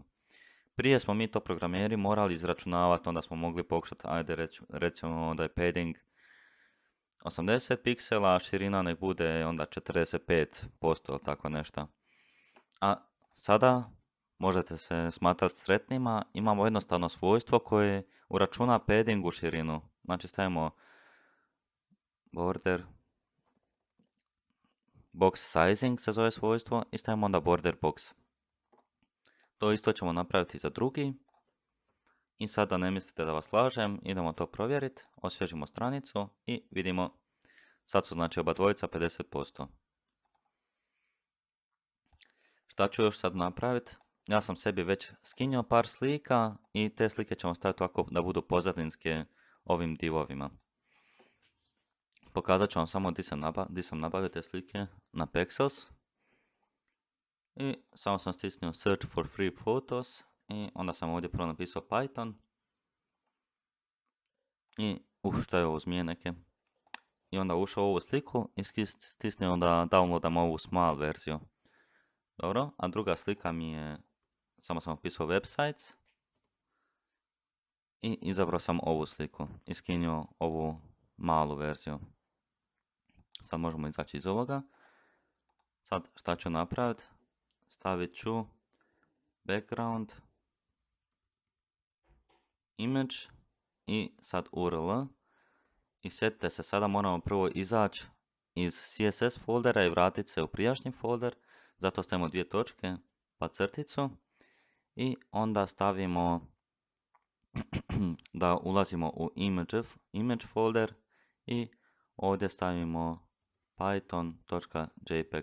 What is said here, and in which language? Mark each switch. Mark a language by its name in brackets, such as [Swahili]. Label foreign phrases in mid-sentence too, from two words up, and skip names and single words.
[Croatian] Prije smo mi to programeri morali izračunavati, onda smo mogli pokušati, ajde recimo da je padding 80 piksela, a širina nek bude onda 45% ili tako nešto. A sada možete se smatrati sretnima, imamo jednostavno svojstvo koje uračuna padding u širinu. Znači stavimo [English] border box sizing [Croatian] se zove svojstvo i stavimo onda [English] border box. [Croatian] To isto ćemo napraviti za drugi. I sada ne mislite da vas lažem, idemo to provjeriti, osvježimo stranicu i vidimo, sad su znači oba dvojica 50%. Šta ću još sad napraviti? Ja sam sebi već skinio par slika i te slike ćemo staviti ovako da budu pozadinske ovim divovima. Pokazat ću vam samo di sam nabavio te slike na Pexels. I samo sam stisnuo [English] search for free photos [Croatian] i onda sam ovdje prvo napisao Python. I šta je ovo, zmije neke. I onda ušao u ovu sliku i stisnuo da downloadam ovu small verziju. Dobro, a druga slika mi je, samo sam napisao websites. I izabrao sam ovu sliku i skinuo ovu malu verziju. Sad možemo izaći iz ovoga. Sad šta ću napraviti? Stavit ću [English] background image [Croatian] i sad URL. I sjetite se, sada moramo prvo izaći iz CSS foldera i vratiti se u prijašnji folder. Zato stavimo dvije točke pa crticu. I onda stavimo da ulazimo u [English] image folder [Croatian] i ovdje stavimo python.jpg.